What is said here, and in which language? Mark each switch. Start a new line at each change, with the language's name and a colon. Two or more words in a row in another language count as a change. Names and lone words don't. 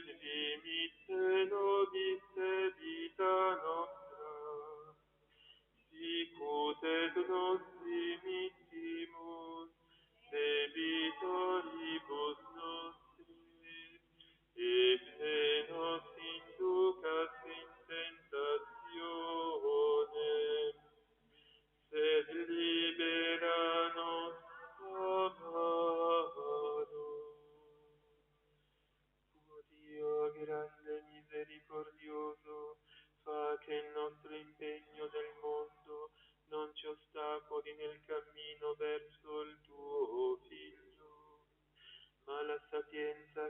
Latin: dimitte nobis debita nostra, sicut et nos dimittimus debitoribus nostris, et ne nos inducas in tentationem, sed libera nos a malo.
Italian: O Dio grande e misericordioso, fa che il nostro impegno nel mondo non ci ostacoli nel cammino verso il tuo Figlio, ma la sapienza